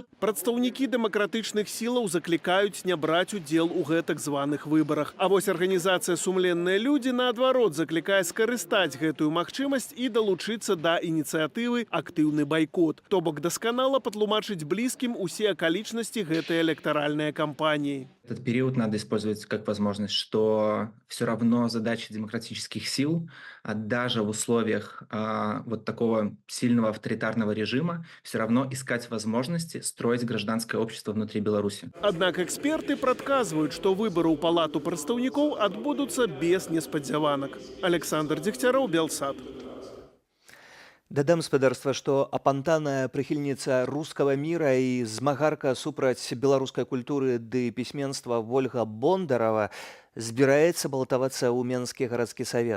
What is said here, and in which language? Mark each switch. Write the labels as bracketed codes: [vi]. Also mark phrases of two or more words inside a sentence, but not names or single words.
[be] Прадстаўнікі дэмакратычных сілаў заклікаюць не браць удзел у гэтак званых выбарах. А вось арганізацыя «Сумленныя людзі» наадварот заклікае скарыстаць гэтую магчымасць і далучыцца да ініцыятывы «Актыўны байкот». То бок дасканала патлумачыць блізкім усе акалічнасці гэтай электаральнай кампаніі. [ru] Этот период надо использовать как возможность, что все равно задача демократических сил, даже в условиях вот такого сильного авторитарного режима, все равно искать возможности строить гражданское общество внутри Беларуси. [be] Аднак эксперты прадказваюць, што выбары ў палату прадстаўнікоў адбудуцца без неспадзяванак. Александр Дегтяров, Белсат. Дадам спадарства, што апантаная прыхільніца рускага міра і змагарка супраць беларускай культуры ды пісьменства Вольга Бондарова збіраецца балатавацца ў Менскі гарадскі савет.